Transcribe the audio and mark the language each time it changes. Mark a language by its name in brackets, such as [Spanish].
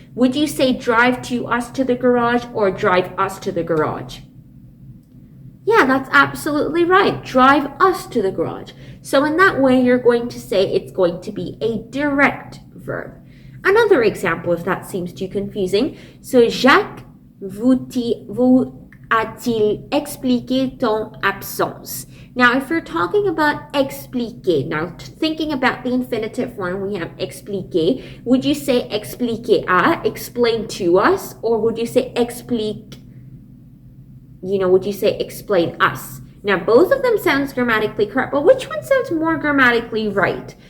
[English] Would you say drive to us to the garage or drive us to the garage? Yeah, that's absolutely right. Drive us to the garage. So in that way, you're going to say it's going to be a direct verb. Another example, if that seems too confusing. [French] So, Jacques vous a-t-il expliqué ton absence? [English] Now, if you're talking about expliquer, now thinking about the infinitive form, we have expliquer. Would you say expliquer à, explain to us, or would you say explique, would you say explain us? Now, both of them sounds grammatically correct, but which one sounds more grammatically right?